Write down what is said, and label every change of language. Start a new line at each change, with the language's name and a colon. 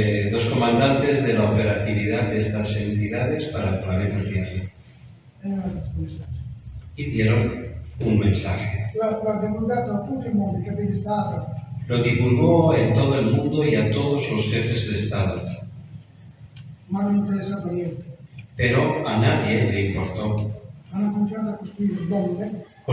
Spanish: dos comandantes de la operatividad de estas entidades para el planeta Tierra,
Italian: e non hanno dato un messaggio.
Spanish: y dieron un mensaje.
Italian: L'ha divulgato a tutto il mondo, i capi di Stato,
Spanish: Lo divulgó en todo el mundo y a todos los jefes de Estado,
Italian: ma non è interessato a niente.
Spanish: pero a nadie le importó.
Italian: Hanno continuato a costruire bombe,